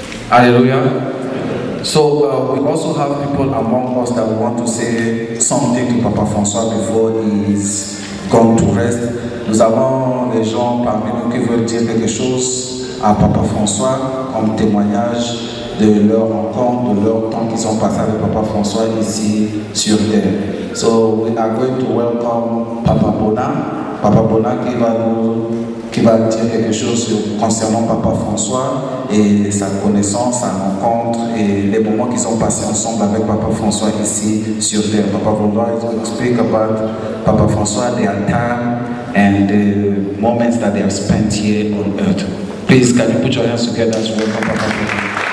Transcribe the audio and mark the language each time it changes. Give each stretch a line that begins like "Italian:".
English: Hallelujah. So we also have people among us that want to say something to Papa François before he's gone to rest.
French: Nous avons des gens parmi nous qui veulent dire quelque chose à Papa François comme témoignage de leur rencontre, de leur temps qu'ils ont passé avec Papa François ici sur terre.
English: So we are going to welcome Papa Bona
French: qui va dire quelque chose concernant Papa François et sa connaissance, sa rencontre et les moments qu'ils ont passés ensemble avec Papa François ici sur terre.
English: Papa Bona will speak about Papa François, their time and the moments that they have spent here on earth. Please, can you put your hands together as we welcome Papa François?